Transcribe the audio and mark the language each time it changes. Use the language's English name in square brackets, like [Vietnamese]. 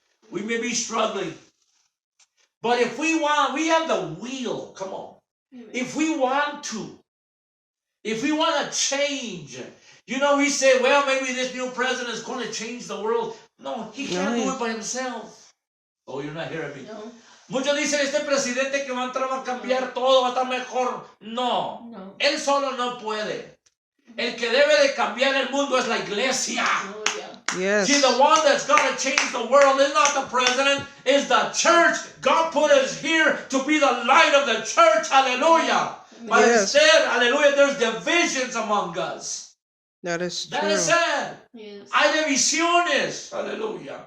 [English] We may be struggling. But if we want, we have the will. Come on. If we want to change, you know, we say, well, maybe this new president is going to change the world. No, he can't do it by himself. Oh, you're not hearing me. No. [Spanish] Muchos dicen, este presidente que va a entrar va a cambiar todo, va a estar mejor. No, No. él solo no puede. El que debe de cambiar el mundo es la iglesia. Gloria. [English] Yes. See, the one that's got to change the world is not the president, is the church. God put us here to be the light of the church. Hallelujah. But Yes. instead, hallelujah, there's divisions among us. That is true. That is sad. Yes. [Spanish] Hay divisiones. Hallelujah.